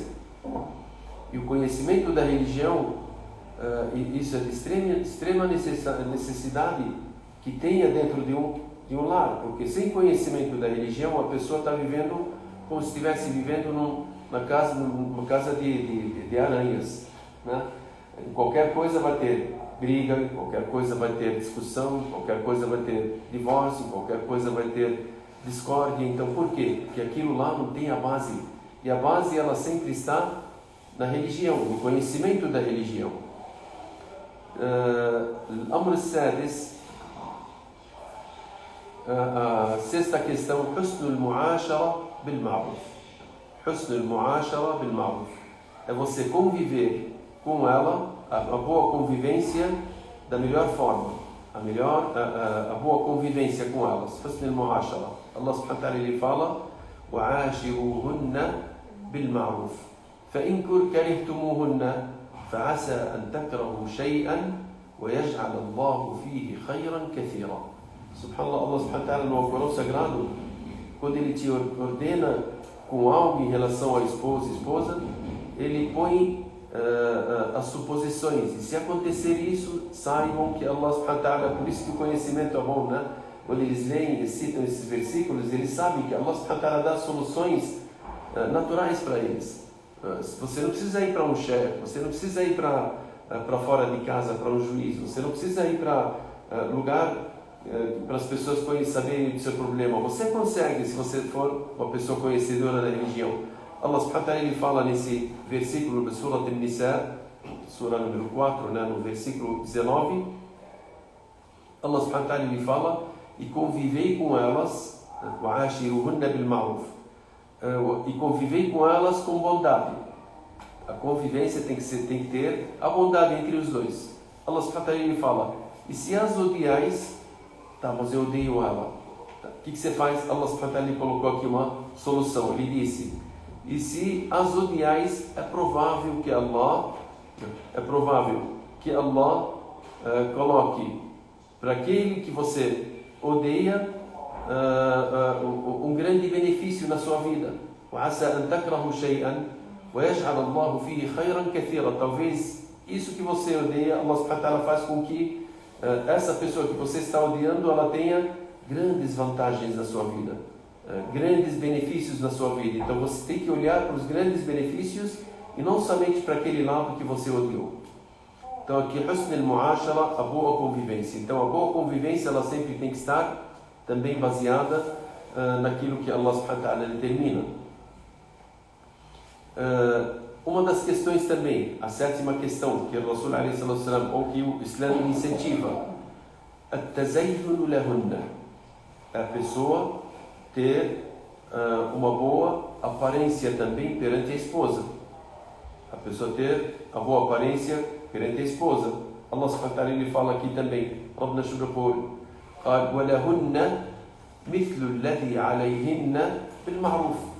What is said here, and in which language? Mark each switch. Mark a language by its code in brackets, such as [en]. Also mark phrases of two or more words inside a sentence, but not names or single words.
[pt] E o conhecimento da religião, isso é de extrema necessidade que tenha dentro de um lar, porque sem conhecimento da religião, a pessoa está vivendo como se estivesse vivendo numa casa de aranhas, Qualquer coisa vai ter briga, qualquer coisa vai ter discussão, qualquer coisa vai ter divórcio, qualquer coisa vai ter discórdia. Então, por quê? Porque aquilo lá não tem a base. E a base, ela sempre está na religião, no conhecimento da religião. [ar] الأمر السادس, [pt] sexta questão: [ar] حسن المعاشرة بالمعروف. حسن المعاشرة بالمعروف [pt] é você conviver com ela, a boa convivência da melhor forma, a boa convivência com elas. [ar] حسن المعاشرة. الله سبحانه وتعالى, [pt] ele fala: [ar] وعاشروهن بالمعروف فإن كرهتموهن فعسى أن تكرهوا شيئا ويجعل الله فيه خيرا كثيرا. سبحان الله، الله سبحانه وتعالى, [pt] no Alcorão Sagrado, quando ele te ordena com algo em relação à esposa, ele põe as suposições. E se acontecer isso, saibam que Allah [ar] سبحانه وتعالى, [pt] por isso que o conhecimento é bom, Quando eles leem e citam esses versículos, eles sabem que Allah [ar] سبحانه وتعالى [pt] dá soluções naturais para eles. Você não precisa ir para um chefe, você não precisa ir para fora de casa, para um juiz, você não precisa ir para lugar para as pessoas saberem do seu problema. Você consegue, se você for uma pessoa conhecedora da religião. [ar] الله سبحانه وتعالى, [pt] ele fala nesse versículo da Surah An-Nisa, Surah número 4, no versículo 19. [ar] الله سبحانه وتعالى, [pt] ele fala: e convivei com elas, [ar] وَعَاشِرُهُنَّ بِالْمَعْرُوفِ, [pt] e convivei com elas com bondade. A convivência tem que ter a bondade entre os dois. [ar] الله سبحانه وتعالى, [pt] ele fala: e se as odiais, Tá, mas eu odeio ela. Tá. O que você faz? Allah [ar] سبحانه وتعالى [pt] colocou aqui uma solução. Ele disse: e se as odiais, é provável que Allah coloque para aquele que você odeia um grande benefício na sua vida. [ar] وَعَسَى أَن تَكْرَهُ شَيْئًا وَيَجْعَلَ اللَّهُ فِيهِ خَيْرًا كَثِيرًا. [pt] Talvez isso que você odeia, Allah [ar] سبحانه وتعالى [pt] faz com que essa pessoa que você está odiando, ela tenha grandes vantagens na sua vida, grandes benefícios na sua vida. Então você tem que olhar para os grandes benefícios e não somente para aquele lado que você odiou. Então aqui, [ar] حسن المعاشرة, [pt] a boa convivência. Então a boa convivência, ela sempre tem que estar também baseada naquilo que Allah [ar] سبحانه وتعالى [pt] determina. Uma das questões também, a sétima questão, que o Rasul [ar] عليه الصلاة والسلام, [pt] ou que o Islã incentiva, [ar] التزين لهن, [pt] a pessoa ter uma boa aparência também perante a esposa. A pessoa ter a boa aparência perante a esposa. [ar] الله سبحانه وتعالى, [pt] ele fala aqui também, [ar] ربنا شكر, قال ولهن مثل الذي عليهن بالمعروف.